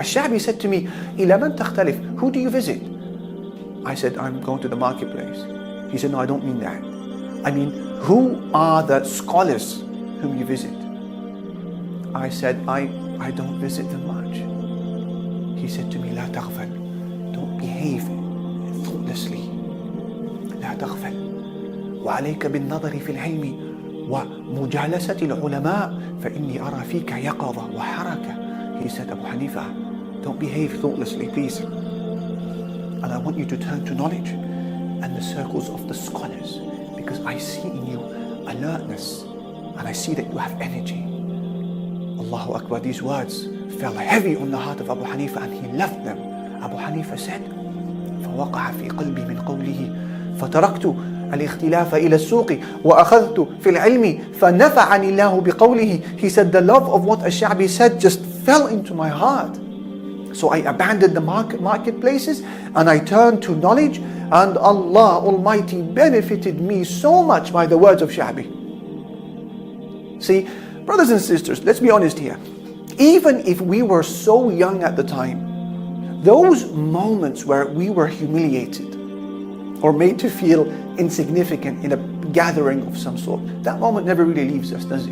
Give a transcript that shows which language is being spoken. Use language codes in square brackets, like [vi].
[en] Ash-Sha'bi said to me, [ar] إِلَى مَنْ تَخْتَلِفْ? [en] Who do you visit? I said, I'm going to the marketplace. He said, no, I don't mean that. I mean, who are the scholars whom you visit? I said, I don't visit them much. He said to me, [ar] لا تغفل. [en] Don't behave thoughtlessly. [ar] لا تغفل. وعليك بالنظر في العلم ومجالسة العلماء فإني أرى فيك يقظة وحركة. [en] He said, Abu Hanifa, don't behave thoughtlessly, please. And I want you to turn to knowledge and the circles of the scholars, because I see in you alertness and I see that you have energy. Allahu Akbar, these words fell heavy on the heart of Abu Hanifa and he left them. Abu Hanifa said, [ar] فوقع في قلبي من قوله فتركت الاختلاف إلى السوق وأخذت في العلم فنفعني الله بقوله. [en] He said, the love of what Ash-Sha'bi said just fell into my heart. So I abandoned the marketplaces and I turned to knowledge, and Allah Almighty benefited me so much by the words of Sha'bi. See, brothers and sisters, let's be honest here. Even if we were so young at the time, those moments where we were humiliated or made to feel insignificant in a gathering of some sort, that moment never really leaves us, does it?